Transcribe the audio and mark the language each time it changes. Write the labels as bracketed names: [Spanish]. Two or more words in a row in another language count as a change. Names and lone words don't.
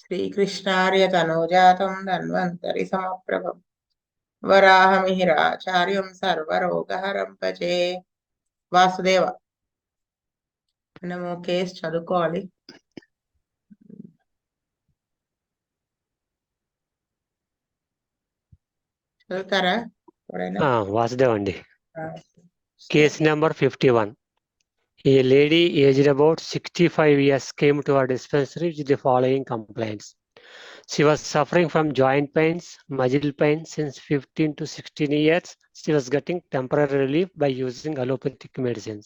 [Sanskrit] श्रीकृष्णार्य तनोजातं धन्वन्तरि समप्रभं वराहमिहिराचार्यं सर्वरोगहरं भजे. [Telugu] వాసుదేవ మనము కేసు చదువుకోవాలి. చదువుతారా ఎవరైనా? వాసుదేవ్ అండి. [English] Case number 51. A lady aged about 65 years came to our dispensary with the following complaints. She was suffering from joint pains, muscle pain since 15 to 16 years. She was getting temporary relief by using allopathic medicines.